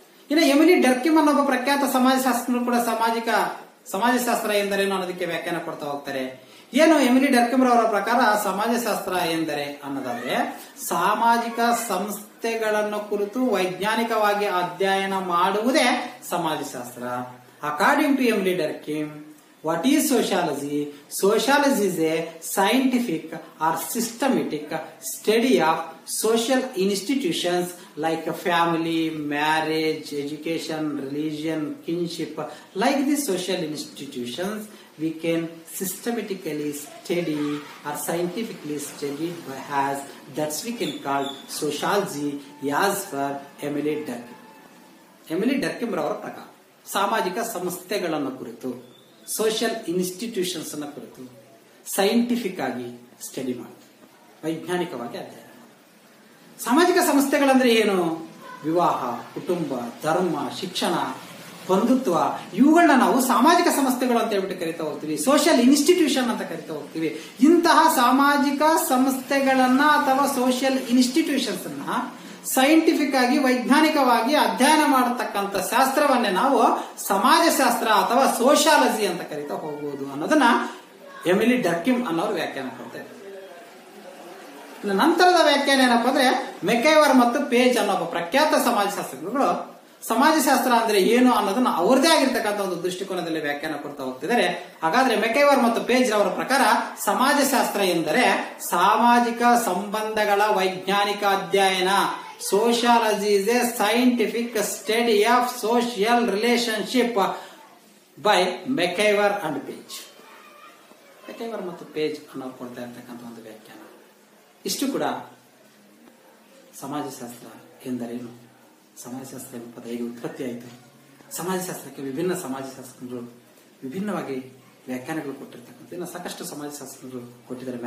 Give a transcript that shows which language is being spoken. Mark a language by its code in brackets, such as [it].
[kn] ಇನ್ನು Emily Durkheim ಅನ್ನೊಬ್ಬ ಪ್ರಖ್ಯಾತ ಸಮಾಜಶಾಸ್ತ್ರಜ್ಞರು ಕೂಡ ಸಮಾಜಶಾಸ್ತ್ರ ಎಂದರೇನು ಅನ್ನೋದಕ್ಕೆ ವ್ಯಾಖ್ಯಾನ ಕೊಡ್ತಾ ಹೋಗ್ತಾರೆ. ಏನು ಎಮಿಲಿ ಡರ್ಕಿಮ್ ರವರ ಪ್ರಕಾರ ಸಮಾಜಶಾಸ್ತ್ರ ಎಂದರೆ ಅನ್ನೋದಾದ್ರೆ, ಸಾಮಾಜಿಕ ಸಂಸ್ಥೆಗಳನ್ನು ಕುರಿತು ವೈಜ್ಞಾನಿಕವಾಗಿ ಅಧ್ಯಯನ ಮಾಡುವುದೇ ಸಮಾಜಶಾಸ್ತ್ರ. [en] According to Emily Durkheim, what is sociology? Sociology is a scientific or systematic study of social institutions like family, marriage, education, religion, kinship. Like these social institutions, we can systematically study or scientifically study as that's we can call sociology as per Emily Durkheim. [kn] Emily Durkheim ರವರ ಪ್ರಕಾರ ಸಾಮಾಜಿಕ ಸಂಸ್ಥೆಗಳನ್ನು ಕುರಿತು, social institutions ಅನ್ನ ಕುರಿತು scientific ಆಗಿ study ಮಾಡಿ ವೈಜ್ಞಾನಿಕವಾಗಿ ಅಧ್ಯಯನ. ಸಾಮಾಜಿಕ ಸಂಸ್ಥೆಗಳಂದ್ರೆ ಏನು? ವಿವಾಹ, ಕುಟುಂಬ, ಧರ್ಮ, ಶಿಕ್ಷಣ, ಬಂಧುತ್ವ, ಇವುಗಳನ್ನ ನಾವು ಸಾಮಾಜಿಕ ಸಂಸ್ಥೆಗಳು ಅಂತ ಹೇಳ್ಬಿಟ್ಟು ಕರಿತಾ ಹೋಗ್ತೀವಿ. ಸೋಷಿಯಲ್ ಇನ್ಸ್ಟಿಟ್ಯೂಷನ್ ಅಂತ ಕರಿತಾ ಹೋಗ್ತೀವಿ. ಇಂತಹ ಸಾಮಾಜಿಕ ಸಂಸ್ಥೆಗಳನ್ನ ಅಥವಾ ಸೋಷಿಯಲ್ ಇನ್ಸ್ಟಿಟ್ಯೂಷನ್ಸ್ ಅನ್ನ ಸೈಂಟಿಫಿಕ್ ಆಗಿ ವೈಜ್ಞಾನಿಕವಾಗಿ ಅಧ್ಯಯನ ಮಾಡತಕ್ಕಂಥ ಶಾಸ್ತ್ರವನ್ನೇ ನಾವು ಸಮಾಜಶಾಸ್ತ್ರ ಅಥವಾ ಸೋಷಿಯಾಲಜಿ ಅಂತ ಕರಿತಾ ಹೋಗಬಹುದು ಅನ್ನೋದನ್ನ ಎಮಿಲಿ ಡರ್ಕಿಮ್ ಅನ್ನೋರು ವ್ಯಾಖ್ಯಾನ ಕೊಡ್ತಾರೆ. ನಂತರದ ವ್ಯಾಖ್ಯಾನ ಏನಪ್ಪಾ ಅಂದ್ರೆ, ಮೆಕೈವರ್ ಮತ್ತು ಪೇಜ್ ಅನ್ನೋ ಪ್ರಖ್ಯಾತ ಸಮಾಜಶಾಸ್ತ್ರಜ್ಞರು ಸಮಾಜಶಾಸ್ತ್ರ ಅಂದ್ರೆ ಏನು ಅನ್ನೋದನ್ನ ಅವ್ರದೇ ಆಗಿರ್ತಕ್ಕಂಥ ಒಂದು ದೃಷ್ಟಿಕೋನದಲ್ಲಿ ವ್ಯಾಖ್ಯಾನ ಕೊಡ್ತಾ ಹೋಗ್ತಿದ್ದಾರೆ. ಹಾಗಾದ್ರೆ ಮೆಕೈವರ್ ಮತ್ತು ಪೇಜ್ ಅವರ ಪ್ರಕಾರ ಸಮಾಜಶಾಸ್ತ್ರ ಎಂದರೆ ಸಾಮಾಜಿಕ ಸಂಬಂಧಗಳ ವೈಜ್ಞಾನಿಕ ಅಧ್ಯಯನ. [en] Sociology is a scientific study of social relationship by McIver and Page. [kn] McIver ಮತ್ತು ಪೇಜ್ ಅನ್ನೋರು ಕೊಡ್ತಾ ಇರ್ತಕ್ಕಂಥ ಒಂದು ವ್ಯಾಖ್ಯಾನ. ಇಷ್ಟು ಕೂಡ ಸಮಾಜಶಾಸ್ತ್ರ ಎಂದರೇನು, ಸಮಾಜಶಾಸ್ತ್ರ ಎಂಬ ಪದ ಹೇಗೆ ಉತ್ಪತ್ತಿ ಆಯಿತು, ಸಮಾಜಶಾಸ್ತ್ರಕ್ಕೆ ವಿಭಿನ್ನ ಸಮಾಜಶಾಸ್ತ್ರಜ್ಞರು ವಿಭಿನ್ನವಾಗಿ ವ್ಯಾಖ್ಯಾನಗಳು ಕೊಟ್ಟಿರ್ತಕ್ಕಂಥ ಇನ್ನು ಸಾಕಷ್ಟು ಸಮಾಜಶಾಸ್ತ್ರಜ್ಞರು ಕೊಟ್ಟಿದ್ದಾರೆ.